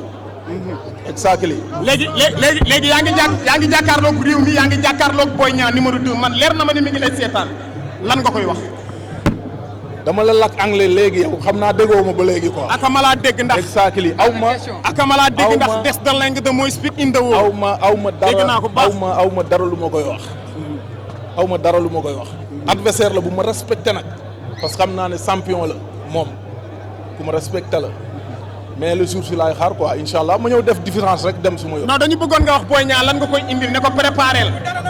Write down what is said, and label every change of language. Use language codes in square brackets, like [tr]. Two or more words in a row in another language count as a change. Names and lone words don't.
[wo] exactement. léegi yaa ngi jàkkaarloog réew mi yaa ngi jàkkaarloog Boy Niang numéro 2 man leer na ma ni mi ngi lay seetaan lan nga koy wax. dama la lakk anglais léegi yow xam naa déggoo ma ba léegi quoi. ak ma laa dégg ndax. exactement ak ma laa dégg ndax des [en] the language the most speak in the world. [wo] aw ma dara lu ma koy wax. aw ma dara lu ma koy wax. adversaire la bu ma respecté nag [fr] parce que [wo] xam naa ne champion la moom ku ma respecté la [fr] mais le jour [wo] si laay xaar quoi [ar] إن شاء الله [wo] ma ñëw def différence rek dem su ma yoon. non dañu bëggoon nga wax Boy Niang lan nga koy indil ne ko préparé la.